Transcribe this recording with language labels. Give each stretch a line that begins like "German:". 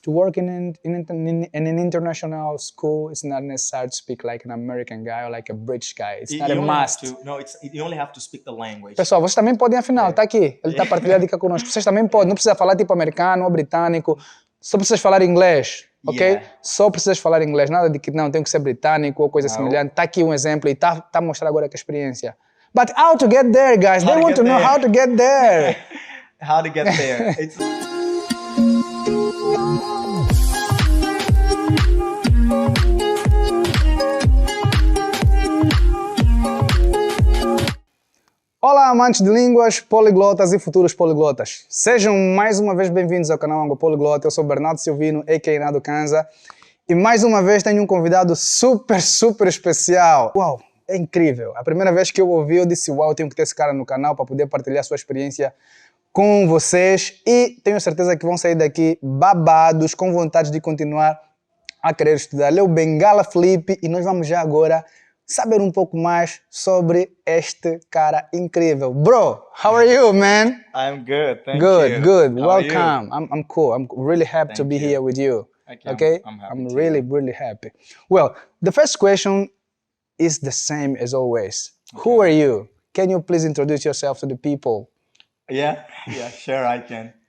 English: to work in an international school, it's not necessary to speak like an American guy or like a British guy. It's not a must. You only have to speak the language.
Portuguese: Pessoal, vocês também podem, afinal, tá aqui. Ele tá partilhando dica conosco. Vocês também podem, não precisa falar tipo americano ou britânico, só precisas falar inglês, ok? Só precisas falar inglês, nada de que não, tem que ser britânico ou coisa semelhante. Tá aqui um exemplo e tá a mostrar agora que a experiência.
English: But how to get there, guys? They want to know how to get there. How to get there.
Portuguese: Olá, amantes de línguas, poliglotas e futuros poliglotas. Sejam mais uma vez bem-vindos ao canal ANGOPOLYLGOTA. Eu sou Bernardo Silvino, a.k.a. Nado Kanza. E mais uma vez tenho um convidado super especial. Uau, é incrível. A primeira vez que eu ouvi, eu disse, uau, tenho que ter esse cara no canal para poder partilhar sua experiência com vocês. E tenho certeza que vão sair daqui babados, com vontade de continuar a querer estudar. Ele é o Bengala Felipe e nós vamos já agora saber um pouco mais sobre este cara incrível.
English: Bro, how are you, man? I'm good, thank you. Good. Welcome. I'm cool. I'm really happy to be here with you. Okay? I'm really happy. Well, the first question is the same as always. Okay. Who are you? Can you please introduce yourself to the people? Yeah, sure I can.